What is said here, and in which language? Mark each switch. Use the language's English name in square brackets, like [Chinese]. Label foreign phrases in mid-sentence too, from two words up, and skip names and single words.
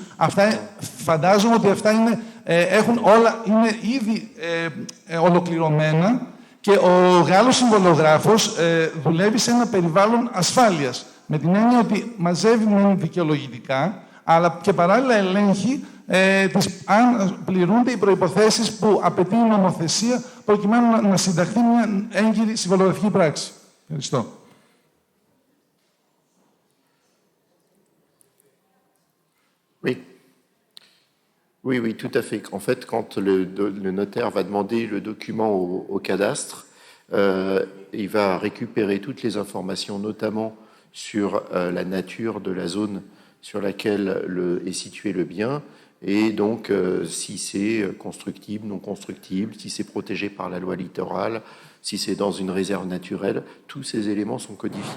[Greek] Φαντάζομαι ότι αυτά είναι ήδη ολοκληρωμένα και ο Γάλλος συμβολογράφος δουλεύει σε ένα περιβάλλον ασφάλειας. Με την έννοια ότι μαζεύει μόνο δικαιολογητικά, αλλά και παράλληλα ελέγχει αν πληρούνται οι προϋποθέσεις που απαιτεί η νομοθεσία προκειμένου να συνταχθεί μια έγκυρη συμβολογραφική πράξη. Ευχαριστώ. [French] Oui, tout à fait. En fait, quand le notaire va demander le document au cadastre, il va récupérer toutes les informations, notamment sur la nature de la zone sur laquelle est situé le bien, et donc si c'est constructible, non constructible, si c'est protégé par la loi littorale, si c'est dans une réserve naturelle, tous ces éléments sont codifiés.